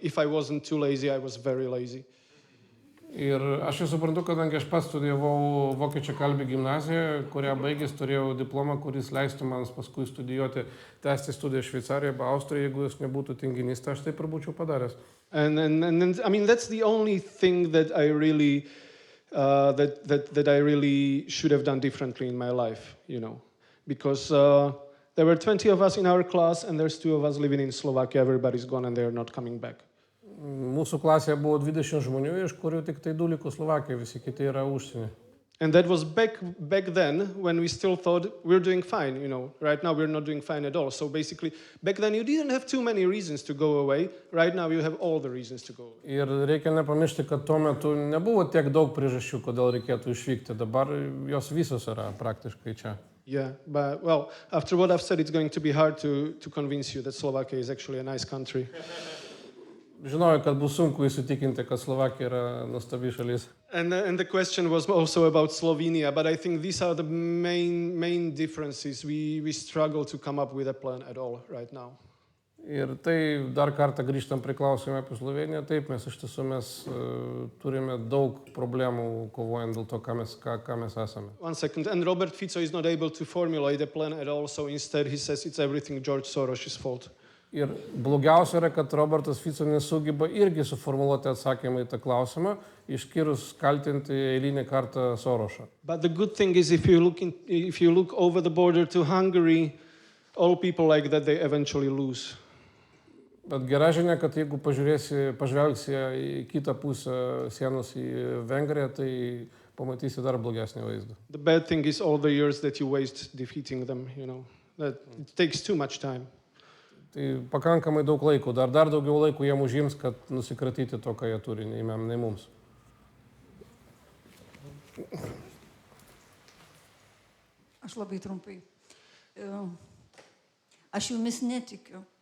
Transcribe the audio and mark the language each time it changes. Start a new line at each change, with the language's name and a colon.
English: If I wasn't too lazy, I was very lazy.
Lithuanian: Ir aš jau suprantu, kadangi aš pats studijavau vokiečių kalbį gimnazijoje, kurią baigęs turėjau diplomą, kuris leistų man paskui studijuoti, tęsti studijas Šveicarijoje, arba Austrijoje, jeigu jis nebūtų tinginys, tai aš taip ir būčiau padaręs.
English: And that's the only thing that I really that I really should have done differently in my life, because there were 20 of us in our class, and there's 2 of us living in Slovakia. Everybody's gone, and they're not coming back.
Lithuanian: Mūsų klasėje buvo 20 žmonių, iš kurių tik tai 2 liko Slovakijoje, visi kiti yra užsienį.
English: And that was back then when we still thought we're doing fine, Right now we're not doing fine at all. So basically, back then you didn't have too many reasons to go away. Right now you have all the reasons to go away.
Lithuanian: Ir reikia nepamiršti, kad tuo metu nebuvo tiek daug priežasčių, kodėl reikėtų išvykti. Dabar jos visos yra praktiškai čia.
English: Yeah, but after what I've said, it's going to be hard to convince you that Slovakia is actually a nice country.
Lithuanian: Žinojau, kad bus sunku įsitikinti, kad Slovakija yra nuostabi šalis.
English: And the question was also about Slovenia, but I think these are the main differences. We struggle to come up with a plan at all right now.
Lithuanian: Ir tai dar kartą grįžtam prie klausimo apie Sloveniją. Taip, mes iš tiesų turime daug problemų kovojant dėl to, ką mes esame.
English: 1 second. And Robert Fico is not able to formulate a plan at all, so instead he says it's everything George Soros' fault.
Lithuanian: Ir blogiausia yra, kad Robertas Fico nesugeba irgi suformuluoti atsakymą į tą klausimą, išskyrus kaltinti eilinį kartą Sorošą.
English: But the good thing is if you look over the border to Hungary, all people like that, they eventually lose.
Lithuanian: Bet gera žinia, kad jeigu pažvelgsi į kitą pusę sienos į Vengriją, tai pamatysi dar blogesnį vaizdą.
English: The bad thing is all the years that you waste defeating them, that it takes too much time.
Lithuanian: Tai pakankamai daug laiko, dar daugiau laiko jiem užims, kad nusikratyti to, ką jie turi, nei mums. Aš labai trumpai. Aš jumis netikiu.